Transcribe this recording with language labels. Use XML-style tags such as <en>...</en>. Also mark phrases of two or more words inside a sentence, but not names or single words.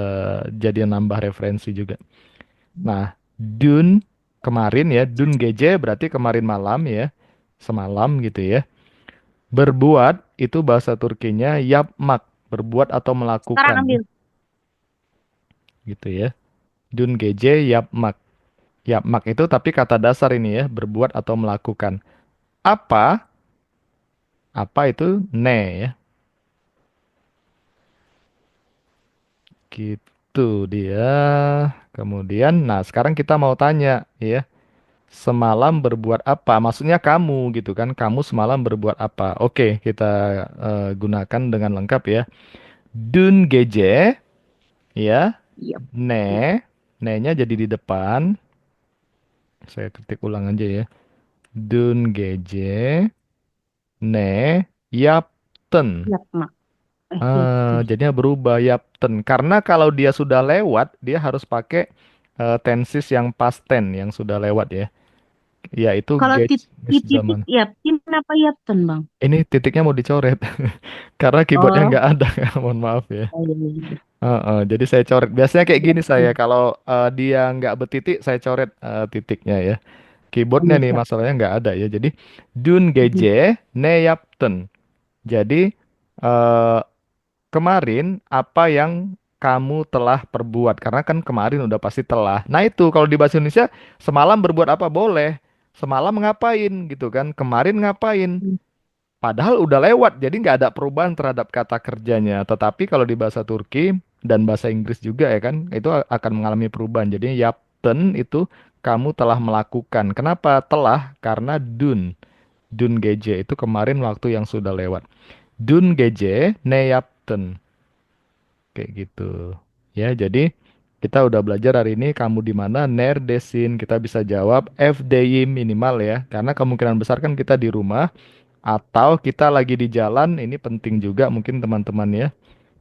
<id>jadi nambah referensi juga. Nah, Dun kemarin ya,</id> <tr>Dun Gece</tr> <id>berarti kemarin malam ya, semalam gitu ya. Berbuat itu bahasa Turkinya yapmak, berbuat atau Sekarang melakukan ambil. gitu ya.</id> <tr>Dun Gece yapmak.</tr> <id>Yapmak itu tapi kata dasar ini ya, berbuat atau melakukan. Apa? Apa itu ne ya. Gitu dia. Kemudian, nah sekarang kita mau tanya ya. Semalam berbuat apa? Maksudnya kamu gitu kan? Kamu semalam berbuat apa? Oke, kita gunakan dengan lengkap ya.</id> <tr>Dün gece ya.</tr> <id>Iya. Ne, ne-nya jadi di depan. Saya ketik ulang aja ya.</id> <tr>Dün gece ne yaptın.</tr> <id>Siap, Mak. Yaptın. Jadinya berubah yaptın. Karena kalau dia sudah lewat, dia harus pakai tenses yang</id> <en>past tense</en> <id>yang sudah lewat ya. Yaitu Kalau gece titik zaman. yaptin apa yaptun, Bang? Ini titiknya mau dicoret karena keyboardnya Oh, nggak ada. Mohon maaf ya. oh, iya, iya, iya. Jadi saya coret. Biasanya kayak gini saya. Yaptın. Kalau dia nggak betitik, saya coret titiknya ya. Oh, Keyboardnya iya, nih siap. masalahnya nggak ada ya. Jadi dun Mhm.</id> <tr>gece ne yaptın.</tr> <id>Jadi eh, kemarin apa yang kamu telah perbuat? Karena kan kemarin udah pasti telah. Nah itu kalau di bahasa Indonesia semalam berbuat apa boleh. Semalam ngapain gitu kan? Kemarin ngapain? Padahal udah lewat, jadi nggak ada perubahan terhadap kata kerjanya. Tetapi kalau di bahasa Turki dan bahasa Inggris juga ya kan, itu akan mengalami perubahan. Jadi yaptın itu kamu telah melakukan. Kenapa telah? Karena dun.</id> <tr>Dun gece</tr> <id>itu kemarin waktu yang sudah lewat.</id> <tr>Dun gece ne yaptın.</tr> <id>Kayak gitu. Ya, jadi kita udah belajar hari ini kamu di mana, neredesin. Kita bisa jawab FDI minimal ya. Karena kemungkinan besar kan kita di rumah atau kita lagi di jalan, ini penting juga mungkin teman-teman ya.</id>